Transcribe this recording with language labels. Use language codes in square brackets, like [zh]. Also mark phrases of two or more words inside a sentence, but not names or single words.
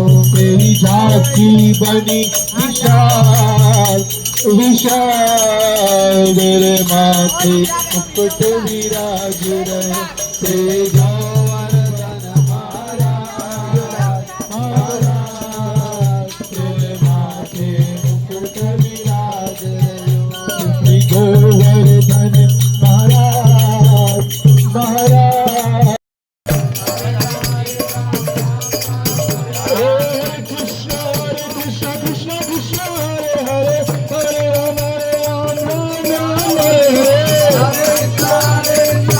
[hi] तेरी झांकी बनी विशाल विशाल तेरे माथे मुकुट विराज रहे तेरे गोवर्धन महाराज महाराज तेरे माथे मुकुट विराज रहो श्री गोवर्धन महाराज महाराज [sa] हरे कृष्ण कृष्ण कृष्ण हरे हरे हरे राम राम हरे हरे